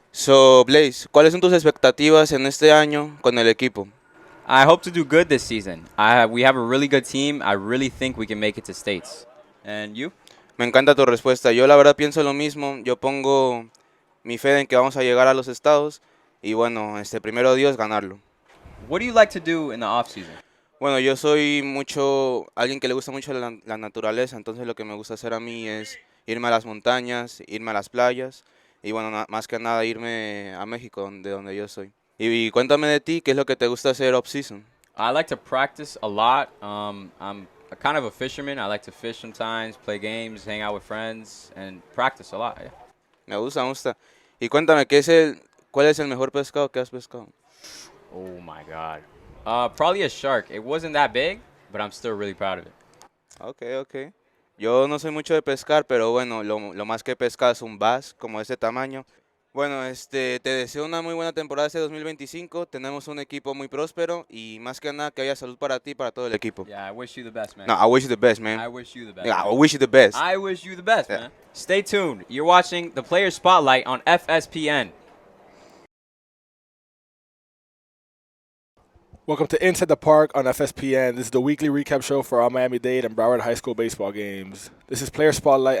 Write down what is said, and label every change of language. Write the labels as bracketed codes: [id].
[es] So, Blaze, ¿cuáles son tus expectativas en este año con el equipo? [en] I hope to do good this season. We have a really good team. I really think we can make it to states. And you? [es] Me encanta tu respuesta. Yo la verdad pienso lo mismo. Yo pongo mi fe en que vamos a llegar a los estados y bueno, primero Dios ganarlo. [en] What do you like to do in the off season? [es] Bueno, yo soy alguien que le gusta mucho la naturaleza, entonces lo que me gusta hacer a mí es irme a las montañas, irme a las playas y bueno, más que nada irme a México, de donde yo soy. Y cuéntame de ti, ¿qué es lo que te gusta hacer off-season? [en] I like to practice a lot. I'm kind of a fisherman. I like to fish sometimes, play games, hang out with friends, and practice a lot. Yeah. [es] Me gusta, me gusta. Y cuéntame, ¿cuál es el mejor pescado que has pescado? [en] Oh my God. Probably a shark. It wasn't that big, but I'm still really proud of it. Okay, okay. [es] Yo no soy mucho de pescar, pero bueno, lo más que he pescado es un bass como de ese tamaño. Bueno, te deseo una muy buena temporada este 2025. Tenemos un equipo muy próspero y más que nada que haya salud para ti y para todo el equipo. [en] Yeah, I wish you the best, man. No, I wish you the best, man. I wish you the best. Yeah, I man. wish you the best. I wish you the best, Yeah. man. Stay tuned. You're watching the Player Spotlight on FSPN. Welcome to Inside the Park on FSPN. This is the weekly recap show for all Miami Dade and Broward High School baseball games. This is Player Spotlight.